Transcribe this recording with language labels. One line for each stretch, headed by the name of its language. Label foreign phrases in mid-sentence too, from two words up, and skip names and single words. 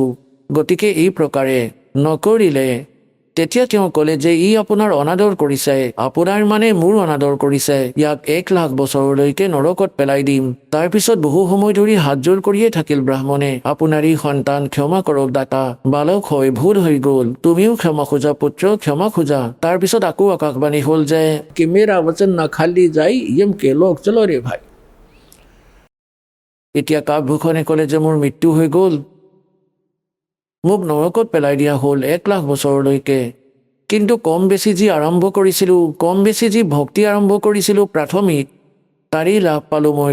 Assamese: গতিকে এই প্ৰকাৰে নকৰিলে তেতিয়া তেওঁ ক'লে যে ই আপোনাৰ অনাদৰ কৰিছে, আপোনাৰ মানে মোৰ অনাদৰ কৰিছে, ইয়াক 1,00,000 বছৰলৈকে নৰকত পেলাই দিম। তাৰপিছত বহু সময় ধৰি হাতযোৰ কৰিয়ে থাকিল ব্ৰাহ্মণে, আপোনাৰেই সন্তান, ক্ষমা কৰক দাতা, বালক হয়, ভুল হৈ গ'ল, তুমিও ক্ষমা খোজা পুত্ৰ, ক্ষমা খোজা। তাৰপিছত আকৌ আকাশবাণী হ'ল যে
Hindi: कि मेरा वचन न खाली जाई, यम के लोग चलो रे भाई।
Assamese: এতিয়া কাকভূষণে ক'লে যে মোৰ মৃত্যু হৈ গ'ল, মোক নৰকত পেলাই দিয়া হ'ল 1,00,000 বছৰলৈকে। কিন্তু কম বেছি যি আৰম্ভ কৰিছিলোঁ, কম বেছি যি ভক্তি আৰম্ভ কৰিছিলোঁ প্ৰাথমিক, তাৰেই লাভ পালোঁ মই।